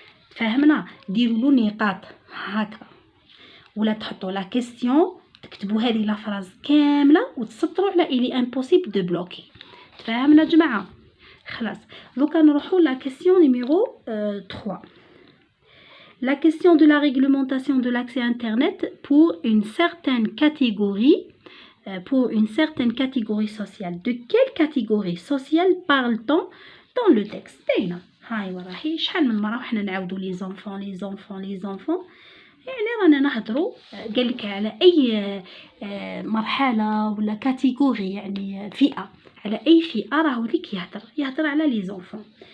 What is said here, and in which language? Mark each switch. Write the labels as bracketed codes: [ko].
[ar] فهمنا؟ ديروا له نقاط هكذا، ولا تحطوا لا كيسيون تكتبوا هذه لا فراز كامله وتسطروا على الي امبوسيبل دو بلوكي. تفهمنا يا جماعه؟ خلاص دوكا نروحو لا كيسيون نيميرو 3. [fr] La question de la réglementation de l'accès Internet pour une certaine catégorie sociale. De quelle catégorie sociale parle-t-on dans le texte؟ [ar] باينة هاي وراهي شحال من مرة وحنا نعاودو لي زونفون يعني رانا نهضروا. قال لك على اي مرحلة ولا كاتيجوري، يعني فئة، على اي فئة راهو ليك يهضر على لي زونفون.